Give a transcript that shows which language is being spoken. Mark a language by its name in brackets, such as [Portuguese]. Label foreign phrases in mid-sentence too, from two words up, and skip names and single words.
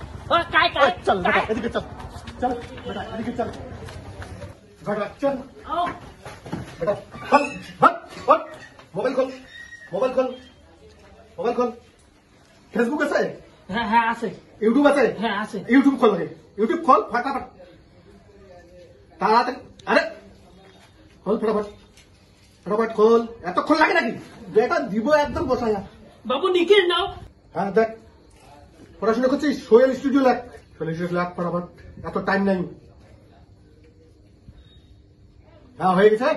[Hindi] काय काय चल बेटा [Bangla] এদিকে চল চল বেটা এদিকে চল বেটা চল [Hindi] आओ बेटा खोल हट मोबाइल खोल मोबाइल खोल मोबाइल खोल फेसबुक আছে [Bangla] হ্যাঁ হ্যাঁ আছে ইউটিউব আছে হ্যাঁ আছে ইউটিউব খোল আগে ইউটিউব খোল फटाफट তাড়াতাড়ি আরে খোল [Hindi] फटाफट फटाफट [Bangla] খোল এতক্ষণ লাগে নাকি বেটা দিব একদম বসায়া বাবু নিখিল নাও হ্যাঁ দেখ পড়াশোনা করছিস সোহেল স্টুডিও লেখ সোহেল স্টুডিও লেখ फटाफट এত টাইম নাই হ্যাঁ হয়ে গেছে